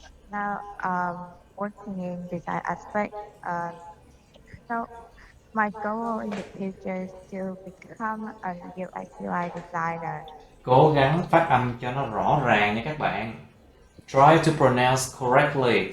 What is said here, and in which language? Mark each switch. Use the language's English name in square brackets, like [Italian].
[English] Now, working in design aspect, so my goal in the future is to become a UX UI designer. [Vietnamese] Cố gắng phát âm cho nó rõ ràng nha các bạn. [English] Try to pronounce correctly.